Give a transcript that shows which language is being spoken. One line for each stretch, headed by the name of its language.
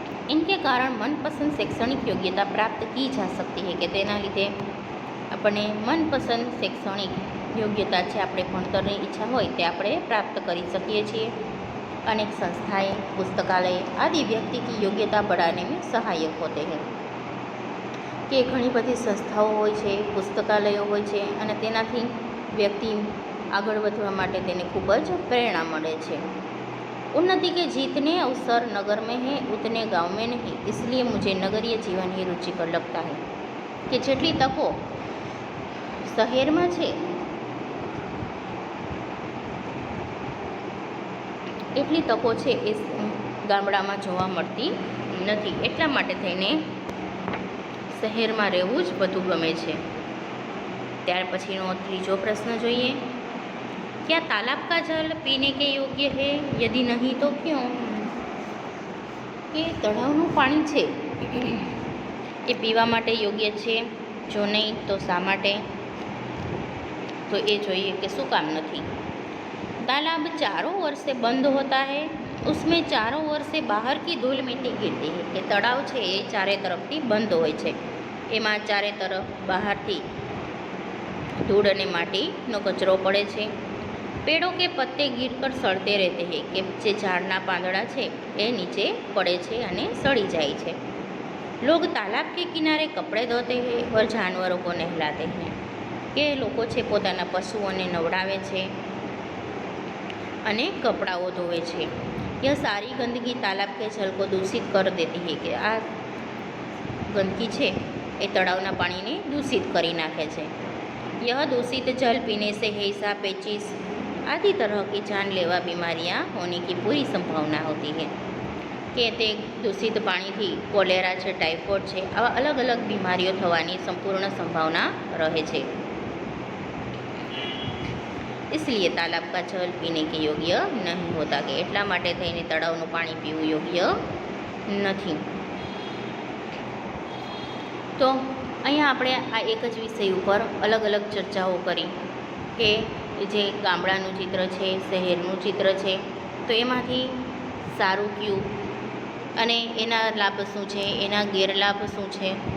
Hindi: इनके कारण मनपसंद शैक्षणिक योग्यता प्राप्त की जा सकती है,
Gujarati: કે તેના લીધે આપણે મનપસંદ શૈક્ષણિક યોગ્યતા છે, આપણે ભણતરની ઈચ્છા હોય તે આપણે પ્રાપ્ત કરી શકીએ છીએ.
Hindi: अनेक संस्थाएं, पुस्तकालय आदि व्यक्ति की योग्यता बढ़ाने में सहायक होते हैं,
Gujarati: કે ઘણી બધી સંસ્થાઓ હોય છે, પુસ્તકાલયો હોય છે અને તેનાથી વ્યક્તિ આગળ વધવા માટે તેને ખૂબ જ પ્રેરણા મળે છે.
Hindi: उन्नति के जीतने अवसर नगर में है, उतने गांव में नहीं. इसलिए मुझे नगरीय जीवन ही रुचिकर लगता है,
Gujarati: કે જેટલી તકો શહેરમાં છે એટલી તકો છે એ ગામડામાં જોવા મળતી નથી. એટલા માટે થઈને શહેરમાં રહેવું જ બધું ગમે છે. ત્યાર પછીનો ત્રીજો પ્રશ્ન જોઈએ.
Hindi: क्या तालाब का जल पीने के योग्य है? यदि नहीं तो क्यों?
Gujarati: કે તળાવનું પાણી છે એ પીવા માટે યોગ્ય છે? જો નહીં તો શા માટે? તો એ જોઈએ કે શું કામ નથી.
Hindi: तालाब चारों ओर से बंद होता है, उसमें चारों ओर से बाहर की धूल मिट्टी गिरती है.
Gujarati: કે તળાવ છે એ ચારે તરફથી બંધ હોય છે, એમાં ચારે તરફ બહારથી ધૂળ અને માટીનો કચરો પડે છે.
Hindi: पेड़ों के पत्ते गिरकर सड़ते रहते हैं,
Gujarati: કે જે ઝાડના પાંદડા છે એ નીચે પડે છે અને સડી જાય છે.
Hindi: लोग तालाब के किनारे कपड़े धोते हैं और जानवरों को नहलाते हैं,
Gujarati: કે લોકો છે પોતાના પશુઓને નવડાવે છે અને કપડાઓ ધોવે છે.
Hindi: यह सारी गंदगी तालाब के जल को दूषित कर देती है,
Gujarati: કે આ ગંદકી છે એ તળાવના પાણીને દૂષિત કરી નાખે છે.
Hindi: यह दूषित जल पीने से हैजा, पेचिस आदि तरह की जानलेवा बीमारियां होने की पूरी संभावना होती है,
Gujarati: કે તે દૂષિત પાણીથી કોલેરા છે, ટાઇફોઇડ છે, આવા અલગ અલગ બીમારીઓ થવાની સંપૂર્ણ સંભાવના રહે છે.
Hindi: इसलिए तालाब का जल पीने के योग्य नहीं होता,
Gujarati: કે એટલા માટે થઈને તળાવનું પાણી પીવું યોગ્ય નથી. તો અહીંયા આપણે આ એક જ વિષય ઉપર અલગ અલગ ચર્ચાઓ કરી, કે જે ગામડાનું ચિત્ર છે, શહેરનું ચિત્ર છે, તો એમાંથી સારું કયું અને એના લાભ શું છે, એના ગેરલાભ શું છે.